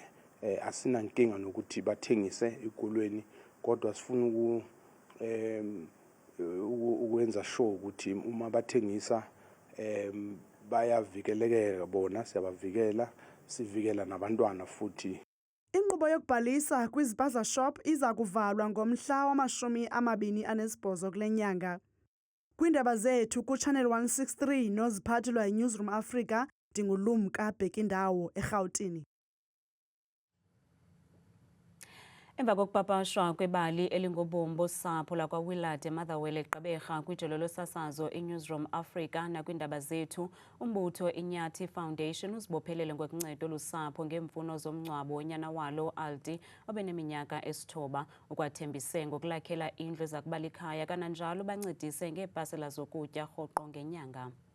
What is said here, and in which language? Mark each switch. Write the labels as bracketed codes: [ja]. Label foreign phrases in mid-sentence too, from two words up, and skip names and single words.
[zu] Asina nkinga nokuthi bathengise ezikolweni kodwa sifuna ukwenza sure ukuthi uma bathengisa bayavikeleka bona, siyabavikela, sivikela nabantwana futhi. [xh] Inkqubo yokubhalisa kwizipaza shop iza kuvalwa ngomhla wama-28 kule nyanga. Kwiindaba zethu kuChannel 163 noziphathelwa yiNewsroom Africa, ndinguLumka Bhekindawo eRhawutini. Emva kokupapashwa kwebali elingobomi bosapho lakwaWillard eMotherwell eGqeberha kwijelo losasazo iNewsroom Africa nakwiindaba zethu, umbutho iNyathi Foundation uzibophelele ngokuncedo olusapho ngeemfuno zomngcwabo wonyana walo Aldi obeneminyaka esi-9 ukwathembise ngokulakhela indlu ezakuba likhaya kananjalo bancedise ngeepasela zokutya rhoqo ngenyanga.